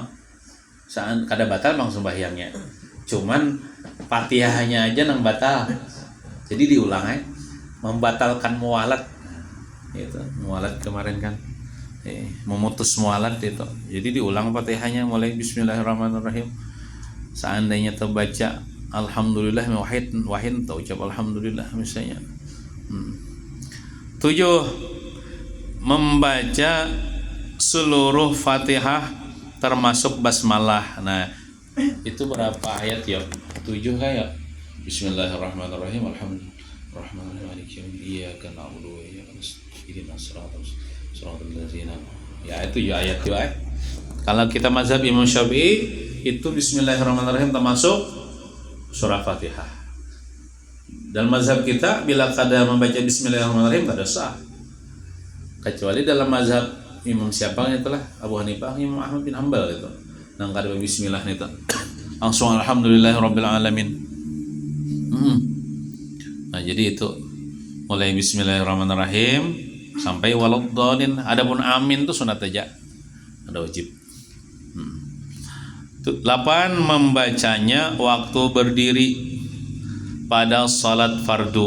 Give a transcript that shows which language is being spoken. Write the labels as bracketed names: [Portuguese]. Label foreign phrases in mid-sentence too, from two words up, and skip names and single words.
[Banjar] Saat kada batal bang sembahyangnya. Cuman Fatihahnya aja nang batal. Jadi diulang aja. Membatalkan mualat. Itu mualat kemarin kan. Memutus mualat itu. Jadi diulang Fatihahnya mulai bismillahirrahmanirrahim. Seandainya terbaca [Arabic] الحمد لله واحد [Banjar] atau ucap alhamdulillah misalnya. 7, membaca seluruh Fatihah termasuk basmalah. Nah, itu berapa ayat ya? [Arabic] 7 kayak بسم الله الرحمن الرحيم الحمد لله الرحمن الرحيم مالك يوم الدين إياك نعبد وإياك نستعين اهدنا الصراط الذين. [Banjar] Ya itu ya ayat juga. Kalau kita mazhab Imam Syafi'i itu bismillahirrahmanirrahim termasuk surah Fatihah. Dalam mazhab kita bila kada membaca bismillahirrahmanirrahim kada sah. Kecuali dalam mazhab Imam siapa itulah Abu Hanifah, Imam Ahmad bin Hanbal itu. Nang kada bismillah itu. [Arabic] Langsung الحمد لله رب العالمين. [Banjar] Nah, jadi itu mulai bismillahirrahmanirrahim sampai waladhdallin. Adapun amin itu sunat aja. Ada wajib. 8, membacanya waktu berdiri pada salat fardu.